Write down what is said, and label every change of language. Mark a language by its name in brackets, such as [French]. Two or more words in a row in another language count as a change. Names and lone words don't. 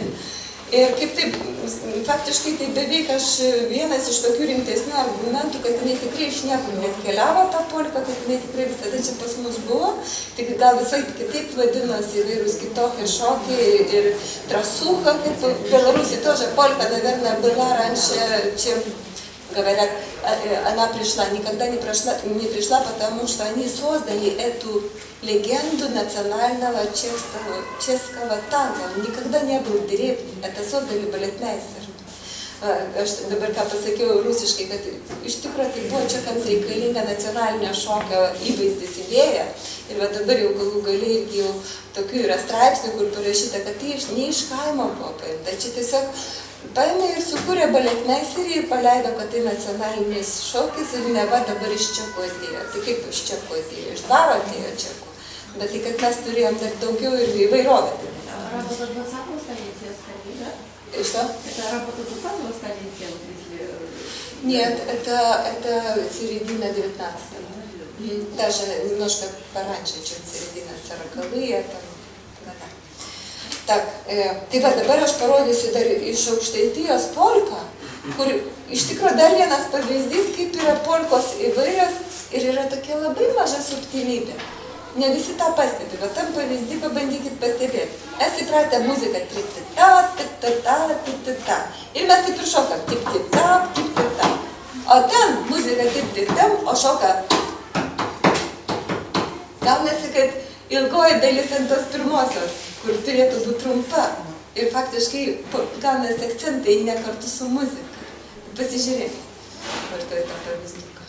[Lithuanian] Ir kaip taip, faktiškai tai beveik aš vienas iš tokių rimtesnių argumentų, kad jinai tikrai iš niekur neatkeliavo tą polką, kad jinai tikrai visada čia pas mus buvo, tik gal visai kitaip vadinosi įvairūs kitokie šokiai ir трасуха, kaip [Russian] Беларуси тоже полька, наверное, была раньше, чем говорят, она пришла, никогда не пришла, потому что они создали эту легенду национального чешского танца. Он никогда не был древним, это создали балетмейстер. [Lithuanian] Aš dabar ką pasakiau rusiškai, kad iš tikrųjų tai buvo čekams reikalinga nacionalinio šokio įvaizdis idėja. Ir va dabar jau galų galiai irgi jau tokių yra straipsnių, kur parašyta, kad tai ne iš kaimo buvo paimta. Čia tiesiog paėmė ir sukūrė baletmeisterį ir paleido, kad tai nacionalinis šokis ir neva dabar iš Čekų atėjo. Tai kaip iš Čekų atėjo? Iš dvaro atėjo Čekų. Bet tai, kad mes turėjom dar daugiau ir įvairovę. [Russian] Работа 20-го столетия скорее, да? Что? Это работа 20-го столетия, вот если... Нет, это середина 19-го. Даже немножко пораньше, чем середина 40-е. Так, [Lithuanian] tai va dabar aš parodysiu dar iš Aukštaitijos polką, kur iš tikrųjų dar vienas pavyzdys, kaip yra polkos įvairios ir yra tokia labai maža subtilybė. Ne visi tą pastebi, bet tam pavyzdį pabandykit pastebėti. Mes įpratę muziką tip-tip-ta, tip-tip-ta, tip-tip-ta. Ir mes taip ir šokam tip-tip-ta, tip-tip-ta. O ten muzika tip-tip-tam, o šoka. Gaunasi, kad ilgoji dalis ant tos pirmosios, kur turėtų būti trumpa. Ir faktiškai gaunasi akcentai ne kartu su muzika. Pasižiūrėk. Vartoju tą pavyzdį.